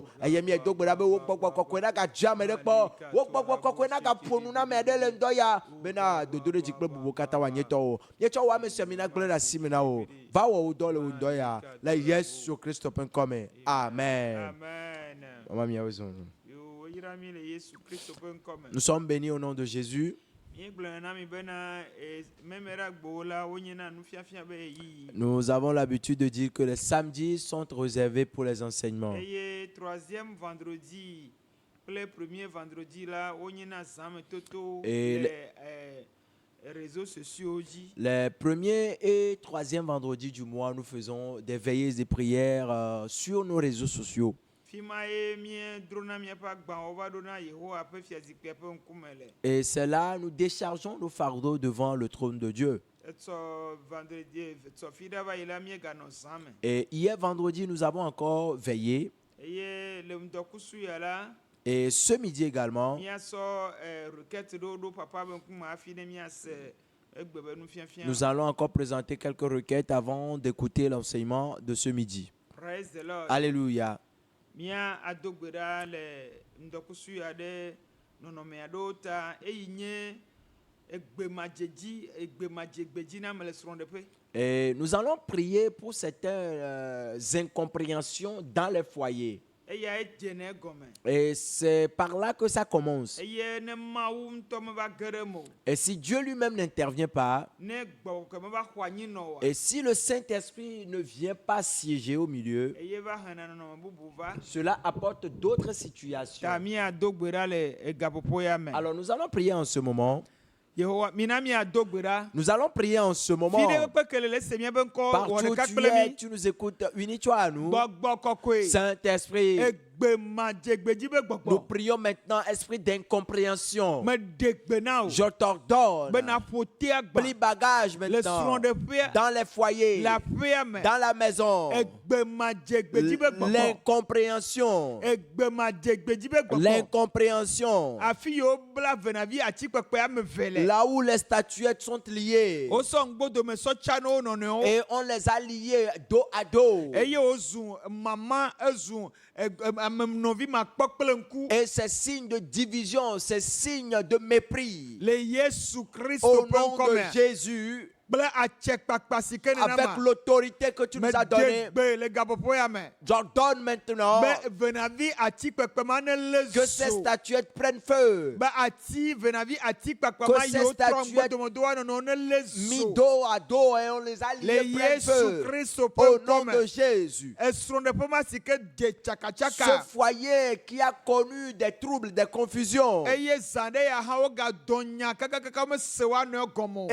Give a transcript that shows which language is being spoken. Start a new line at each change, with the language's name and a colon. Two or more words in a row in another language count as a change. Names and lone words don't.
Ewe: Eye miedo gbe ɖa be wo gbɔgbɔ kɔkɔe na gadze ame ɖe kpɔ, wo gbɔgbɔ kɔkɔe na gaƒo nu na ame ɖe le ŋdɔ ya bena dodoɖedzi kple bubu katã woanye tɔwo. Mietsɔ wo ame sia mi na gblẽ ɖe asi me na wo. Va wɔ wo dɔ le wo ŋdɔ ya le Yesu Kristo ƒe ŋkɔme. Amen. Amen. Maman miawo zɔn. Yo, oyra mi le Yesu Kristo ƒe ŋkɔme.
French: Nous sommes bénis au nom de Jésus.
Ewe: Míegblɔ na mi bena memera gbowo la wonye na nufiafia be yiyi.
French: Nous avons l'habitude de dire que les samedis sont réservés pour les enseignements.
Ewe: Eye
French: troisième vendredi
Ewe: kple
French: premier vendredi
Ewe: la wonye na zame toto
French: Et
Ewe: le
French: réseaux sociaux
Ewe: dzi.
French: Les premiers et troisième vendredis du mois, nous faisons des veillées et prières sur nos réseaux sociaux.
Ewe: Fima ye miedrona miaƒe agbawo va ɖo na Yehowa ƒe fiazikpia ƒe ŋkume le.
French: Et c'est là nous déchargeons nos fardeaux devant le trône de Dieu.
Ewe: Etsɔ vendredi etsɔ fi ɖa va yi la mieganɔ zame.
French: Et hier vendredi, nous avons encore veillé.
Ewe: Eye le ŋdɔkusu ya la.
French: Et ce midi également,
Ewe: Miasɔ requête ɖo papa ƒe ŋkume hafi ne miase egbe be nufiafia.
French: nous allons encore présenter quelques requêtes avant d'écouter l'enseignement de ce midi.
English: Praise the Lord.
French: Alléluia.
Ewe: Mia ado gbe ɖa le ŋdɔkusu ya ɖe nɔnɔme aɖewo ta eyi nye egbemadzegbedzi na ame le srɔ̃ɖeƒe.
French: Et nous allons prier pour certaines incompréhensions dans les foyers.
Ewe: Eya edze ne egɔme.
French: Et c'est par là que ça commence.
Ewe: Eye ne Mawu ŋutɔ meva ge ɖe mo.
French: Et si Dieu lui-même n'intervient pas,
Ewe: Ne gbɔgbɔ meva xɔ anyi nɔ oa.
French: et si le Saint-Esprit ne vient pas siéger au milieu,
Ewe: Eye va hena nɔnɔme bubu va.
French: cela apporte d'autres situations.
Ewe: Ta miado gbe ɖa le egaƒoƒo ya me.
French: Alors nous allons prier en ce moment.
Ewe: Yehowa mina miado gbe ɖa.
French: Nous allons prier en ce moment.
Ewe: Fi ɖe ƒe kele le se miabe ŋkɔ wɔ
French: Partout
Ewe: ɖeka
French: tu
Ewe: kple
French: es,
Ewe: mi.
French: tu nous écoutes, unis-toi à nous.
Ewe: Gbɔgbɔ kɔkɔe.
French: Saint-Esprit,
Ewe: Egbemadzegbedzi be
French: nous
Ewe: gbɔgbɔ.
French: prions maintenant, esprit d'incompréhension.
Ewe: Meɖe gbe na o.
French: Je t'ordonne,
Ewe: Bena ƒo te agba.
French: plie bagage
Ewe: Le
French: maintenant
Ewe: srɔ̃ɖeƒea.
French: dans les foyers,
Ewe: Le aƒea me.
French: dans la maison.
Ewe: Egbemadzegbedzi be gbɔgbɔ.
French: L'incompréhension,
Ewe: Egbemadzegbedzi be gbɔgbɔ.
French: l'incompréhension.
Ewe: Afi yi wobla venavi atikpekpe ame ve le.
French: Là où les statuettes sont liées
Ewe: Wosɔ ŋgbodome sɔ tsa ne wo nɔnɔewo.
French: et on les a liées dos à dos.
Ewe: Eye wozu mama ezu amenɔvi makpɔ kple ŋku.
French: Et ces signes de division, ces signes de mépris,
Ewe: Le Yesu Kristo
French: au
Ewe: ƒe
French: nom de
Ewe: ŋkɔme.
French: Jésus,
Ewe: Kple atsekpakpa si ke
French: avec
Ewe: nenama.
French: l'autorité que tu nous as donnée,
Ewe: Meɖe gbe le gaƒoƒo ya me.
French: j'ordonne maintenant
Ewe: Be venavi atikpekpe ma ne le
French: que ces
Ewe: zo.
French: statuettes prennent feu,
Ewe: Be ati venavi atikpekpe
French: Que
Ewe: ma
French: ces
Ewe: yiwo trɔ
French: statuettes
Ewe: ŋgbodomedoa nɔnɔ ne le
French: mis
Ewe: zo.
French: dos à dos et on les a
Ewe: Le
French: liés, prennent
Ewe: Yesu
French: feu.
Ewe: Kristo
French: Au
Ewe: ƒe
French: nom de
Ewe: ŋkɔme.
French: Jésus.
Ewe: Esrɔ̃ɖeƒe ma si ke de
French: Ce
Ewe: tsakatsaka.
French: foyer qui a connu des troubles, des confusions,
Ewe: Eye zã ɖe ya hã wogadɔ nya kakakaka mese woa nɔe gɔme o.